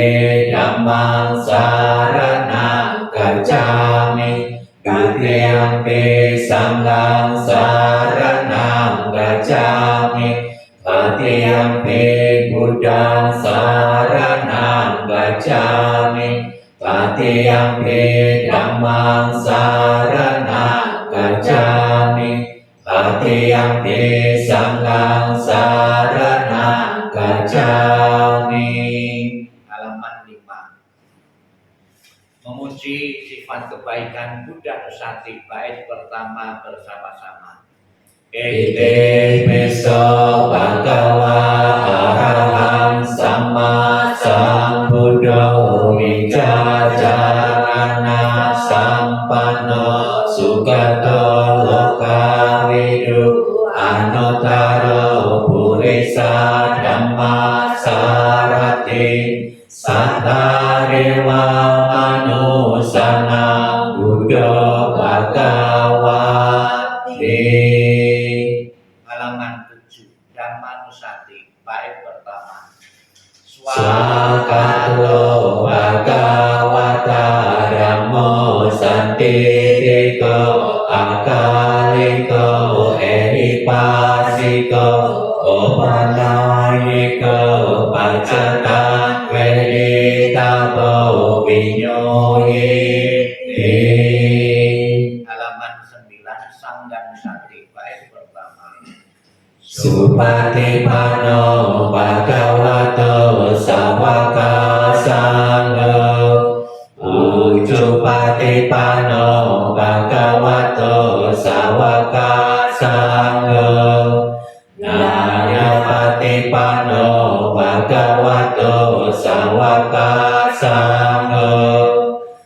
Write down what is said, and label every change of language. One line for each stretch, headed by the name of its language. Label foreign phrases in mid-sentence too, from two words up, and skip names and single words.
Pali: Dhammang saranang gacchami, Dutiyampi Sanghang saranang gacchami, Tatiyampi Buddhang saranang gacchami, Tatiyampi Dhammang saranang gacchami, Tatiyampi Sanghang saranang gacchami.
Indonesian: Halaman 5. Memuji sifat kebaikan Buddha Nusantara bait pertama bersama-sama.
Pali: Ite peso bhagava arahang sama sambuddho wicacarana sampanno sugato lokavidu anuttaro purisa dhamma sarati sattarewa manusana buddha bhagavati.
Indonesian: Halaman 7. Dhamma Nusati bait pertama.
Pali: Swakato bhagavata dhammo santitiko akaliko ehipasiko opanayiko pacatan veditabo vinyohiti.
Indonesian: Halaman 9. Sangha Nusati bait pertama.
Pali: Supatipano bhagavato sawaka sangho, Ujupatipano bhagavato sawaka sangho, Nayapatipano bhagavato sawaka sangho,